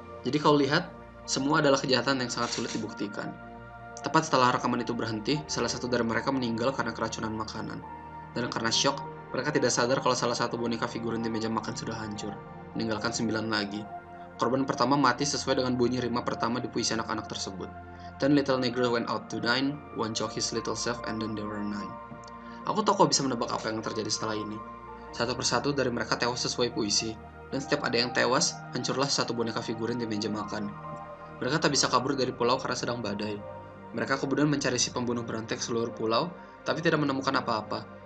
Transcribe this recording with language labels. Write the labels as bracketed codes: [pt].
[id] Jadi kalau lihat, semua adalah kejahatan yang sangat sulit dibuktikan. Tepat setelah rekaman itu berhenti, salah satu dari mereka meninggal karena keracunan makanan. Dan karena syok, mereka tidak sadar kalau salah satu boneka figurin di meja makan sudah hancur, meninggalkan 9 lagi. Korban pertama mati sesuai dengan bunyi rima pertama di puisi anak-anak tersebut. [en] Then little negro went out to dine, one choke his little self, and then there were nine. [id] Aku tahu kau bisa menebak apa yang terjadi setelah ini. Satu persatu dari mereka tewas sesuai puisi, dan setiap ada yang tewas, hancurlah satu boneka figurin di meja makan. Mereka tak bisa kabur dari pulau karena sedang badai. Mereka kemudian mencari si pembunuh berantai ke seluruh pulau, tapi tidak menemukan apa-apa.